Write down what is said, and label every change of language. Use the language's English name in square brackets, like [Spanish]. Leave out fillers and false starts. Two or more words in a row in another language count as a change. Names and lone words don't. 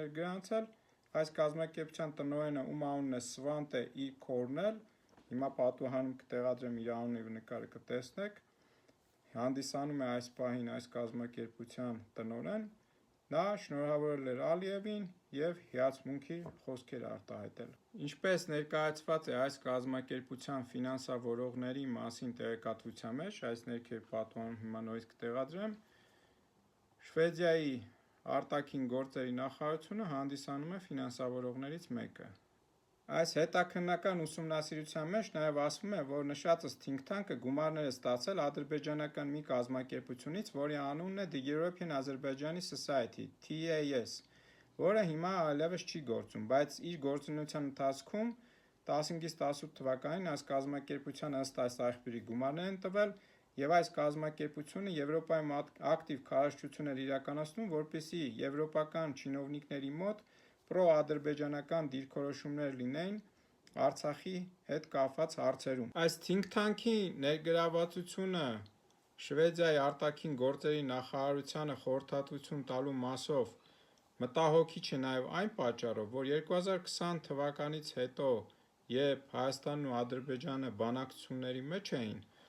[Armenian] էր գրանցել, այս կազմակերպության տնօրենը, ում անունն է Svante Kornel, հիմա պատուհանում կտեղադրեմ իր անունը և նկարը կտեսնեք, հանդիսանում է այս պահին այս կազմակերպության տնօրեն, նա շնորհավորել էր Ալիևին և հիացմունքի խոսքեր արտահայտել։ Ինչպես ներկայացված է այս կազմակերպության ֆինանսավորողների մասին տեղեկատվության մեջ, այս ներքև պատուհանում հիմա նորից կտեղադրեմ, Շվեդիայի արտաքին գործերի նախարարությունը հանդիսանում է ֆինանսավորողներից մեկը։ Այս հետաքննական ուսումնասիրության մեջ նաև ասվում է, որ նշածս [English] think tank- [Armenian] ը գումարներ է ստացել ադրբեջանական մի կազմակերպությունից, որի անունն է The European Azerbaijani Society, TAS, որը հիմա այլևս չի գործում, բայց իր գործունեության ընթացքում 15-18 թվականին այս կազմակերպությանը ըստ այս աղբյուրի գումարներ են տվել և այս կազմակերպությունը Եվրոպայում ակտիվ քարոզչություն էր իրականացնում, որպեսզի եվրոպական չինովնիկների մոտ պրոադրբեջանական դիրքորոշումներ լինեին Արցախի հետ կապված հարցերում։ Այս [English] think tank- [Armenian] ի ներգրավվածությունը Շվեդիայի արտաքին գործերի նախարարությանը խորհրդատվություն տալու մասով մտահոգիչ է նաև այն պատճառով, որ 2020 թվականից հետո, երբ Հայաստանն ու Ադրբեջանը բանակցությունների մեջ էին,